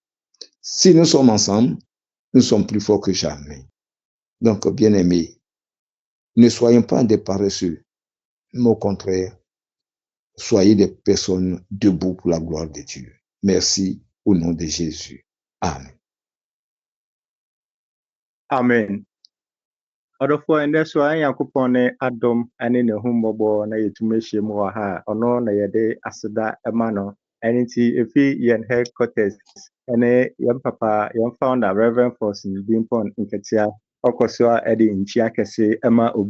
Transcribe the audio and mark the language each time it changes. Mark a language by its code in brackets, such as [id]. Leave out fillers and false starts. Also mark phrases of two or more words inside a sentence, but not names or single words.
[fr] Si nous sommes ensemble, nous sommes plus forts que jamais. Donc, bien-aimés, ne soyons pas des paresseux, mais au contraire, soyez des personnes debout pour la gloire de Dieu. Merci au nom de Jésus. Amen. Amen. [ak] Ọdọfọ ẹndẹ so anyị Nyankopɔn ne adom ne ne ho mmɔbɔ na yɛtumi ahyia mu wɔ ha ɔno na yɛde aseda ma no ɛne nti efi yɛn headquarters ne yɛn papa yɛn founder Reverend Forson Bimpon Nketea ɔkɔ so a ɛde nkyia kɛse ma obi